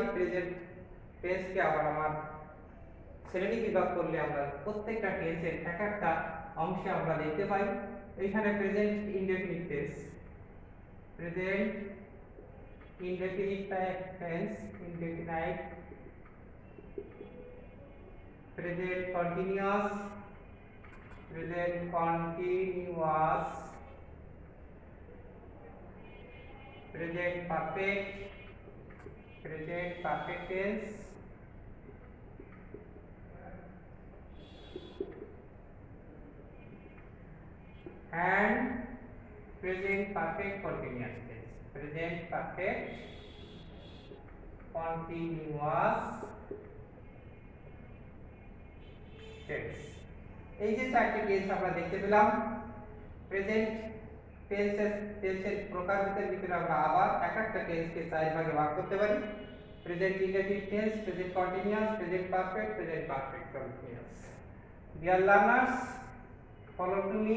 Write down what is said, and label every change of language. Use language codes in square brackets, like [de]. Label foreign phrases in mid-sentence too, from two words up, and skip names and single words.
[en] present tense-ke [bn] আবার আমার শ্রেণী বিভাগ করলে আমরা প্রত্যেকটা টেন্সের এক একটা অংশে আমরা দেখতে পাই। এইখানে [en] present indefinite tense, present indefinite tense, indefinite, present continuous, present continuous, present perfect, present perfect tense, and present perfect continuous tense, present perfect continuous tense. [bn] এই যে চারটি টেন্স আমরা দেখতে পেলাম, [en] present tense-er [bn] প্রকারভেদের ভিতরে আমরা আবার এক একটা টেন্সকে চার ভাগে ভাগ করতে পারি। [en] present indefinite tense, present continuous, present perfect, present perfect continuous. dear learners, follow to me.